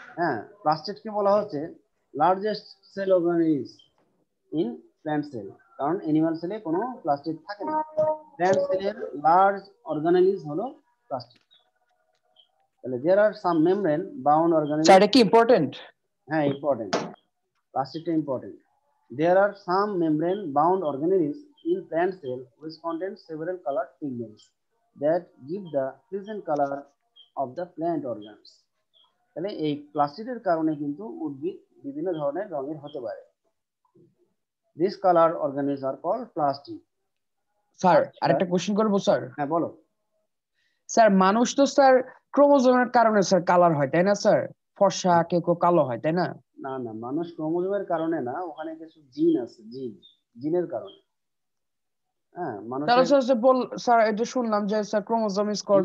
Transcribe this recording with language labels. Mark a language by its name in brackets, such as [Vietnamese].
[Bangla] হ্যাঁ, প্লাস্টিডকে বলা হচ্ছে [English] Largest cell organism in plant cell. [Bangla] কারণ অ্যানিমাল সেলে কোনো প্লাস্টিড থাকে না। প্ল্যান্ট সেলের লার্জ অর্গানিজম হলো প্লাস্টিড। [English] তাহলে there are some membrane bound [Bangla] স্যার [English] Organism. [Bangla] এটা কি ইম্পর্টেন্ট? হ্যাঁ, important, প্লাস্টিডটা important. [English] There are some membrane-bound organisms in plant cell which contain several colored pigments that give the present color of the plant organs. [Bangla] তাহলে এই প্লাস্টিডের কারণে কিন্তু উদ্ভিদ বিভিন্ন ধরনের রঙের হতে পারে। [English] These colored organisms are called plastic. [Bangla] Sir [English] Particular, [Bangla] আরেকটা কোশ্চেন করবো স্যার? হ্যাঁ বলো। স্যার মানুষ তো স্যার ক্রোমোজোমের কারণে স্যার কালার হয় তাই না স্যার? ফর্সা কেউ কেউ কালো হয় তাই না? না না, মানুষ ক্রোমোজোমের কারণে না, ওখানে কিছু জিন আছে, জিনের কারণে। হ্যাঁ, তাহলে মানুষের স্যার স্যার এটা শুনলাম যে স্যার [English] chromosome is called